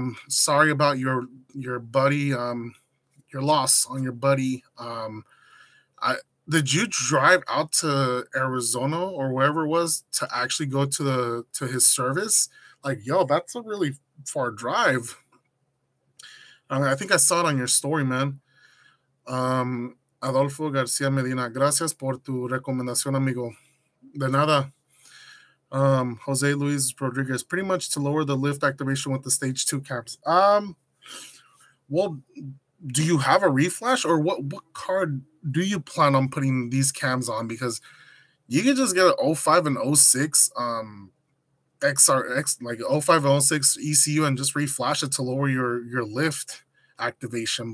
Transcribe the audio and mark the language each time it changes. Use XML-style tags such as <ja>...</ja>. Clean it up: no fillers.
<en>Sorry about your buddy, your loss on your buddy. I Did you drive out to Arizona or wherever it was to actually go to his service? Like, yo, that's a really far drive. I mean, I think I saw it on your story, man.</en> <es>Adolfo García Medina, gracias por tu recomendación, amigo. De nada.</es> <en>Jose Luis Rodriguez, pretty much to lower the lift activation with the stage 2 caps. Well, do you have a reflash, or what card do you plan on putting these cams on? Because you can just get an 05 and 06 XRX, like 05 and 06 ECU, and just reflash it to lower your lift activation.</en>